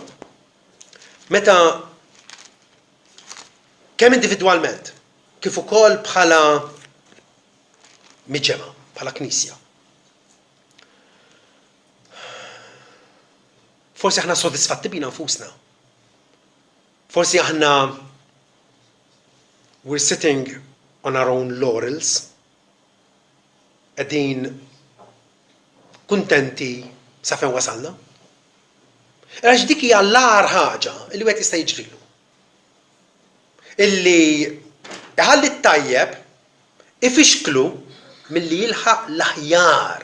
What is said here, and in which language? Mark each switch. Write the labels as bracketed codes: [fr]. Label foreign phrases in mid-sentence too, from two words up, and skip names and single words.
[mt] Meta kemm individwalment, kif ukoll bħala miġema, bħala knisja. Forsi aħna sodisfatti bina nfusna. Forsi aħna [en] we're sitting on our own laurels. [mt] Qegħdin kuntenti sa fejn wasalna. Għax dik hija l-agħar ħaġa li wieħed jista' jiġrilu. Illi iħalli t-tajjeb ifixklu milli jilħaq l-aħjar.